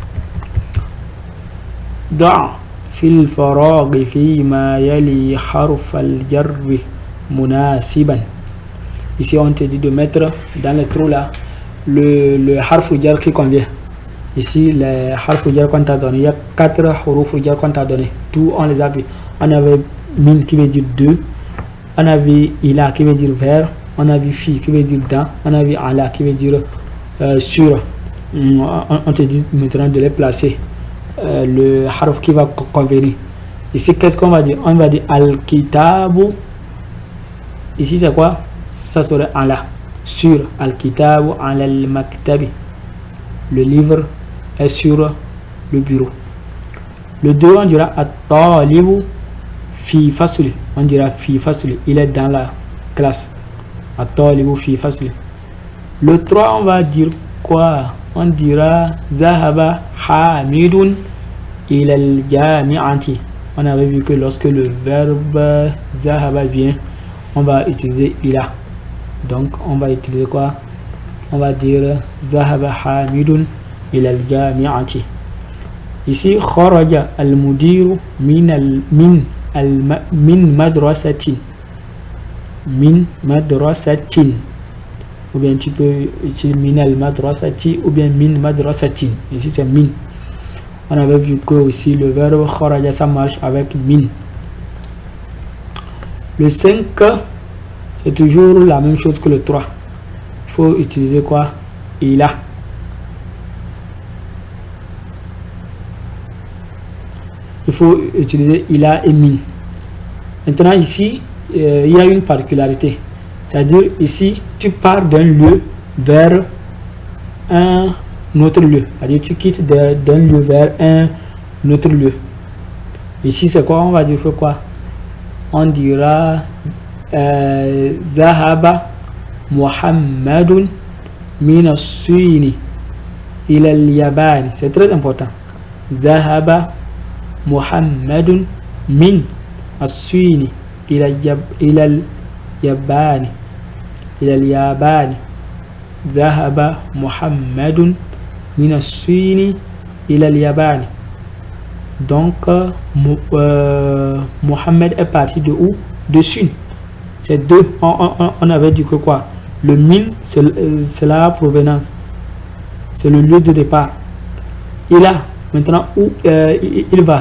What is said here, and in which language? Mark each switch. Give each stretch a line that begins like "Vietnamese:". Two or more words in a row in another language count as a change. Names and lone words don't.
Arabic: ضع في الفراغ في ما يلي حرف الجر مناسبا.
French: Ici on te dit de mettre dans le trou là le harf jar qui convient. Ici les harf jar qu'on t'a donné, il y a 4 harf jar qu'on t'a donné. Tout on les a vu. On avait min qui veut dire 2, on avait ila qui veut dire vers, on a vu fi qui veut dire dans, on a vu ala qui veut dire sur. On te dit maintenant de les placer. Le harf qui va convenir. Ici, qu'est-ce qu'on va dire? On va dire al-kitabu. Ici, c'est quoi? Ça serait ala.
Arabic: Sur الكتاب على المكتب.
French: Le livre est sur le bureau. Le 2, on dira
Arabic: الطالب في فصل.
French: On dira
Arabic: في فصل.
French: Il est dans la classe.
Arabic: الطالب في فصل.
French: Le 3, on va dire quoi? On dira
Arabic: ذهب حامد إلى الجامعة.
French: On avait vu que lorsque le verbe Zahaba vient, on va utiliser ila. Donc on va utiliser quoi? On va dire
Arabic: ذهب حامد إلى الجامعة.
French: Ici
Arabic: خرج المدير من مدرسة. من مدرسة.
French: Ou bien tu peux utiliser
Arabic: من المدرسة
French: ou bien
Arabic: من مدرسة.
French: Ici c'est min. On avait vu que aussi le verbe kharaja ça marche avec min. Le 5, c'est toujours la même chose que le 3. Il faut utiliser quoi? Ila. Il faut utiliser ila et min. Maintenant ici, il y a une particularité. C'est-à-dire ici, tu pars d'un lieu vers un autre lieu. C'est-à-dire tu quittes d'un lieu vers un autre lieu. Ici, c'est quoi? On va dire que quoi? On dira
Arabic: ذهب محمد من الصين إلى اليابان.
French: C'est très important.
Arabic: ذهب محمد من الصين إلى يابان، إلى اليابان. ذهب محمد من الصين إلى اليابان.
French: Donc, Mohammed est parti de où? De Sun. C'est deux. On avait dit que quoi? Le min, c'est la provenance. C'est le lieu de départ. Et là, maintenant, où il va?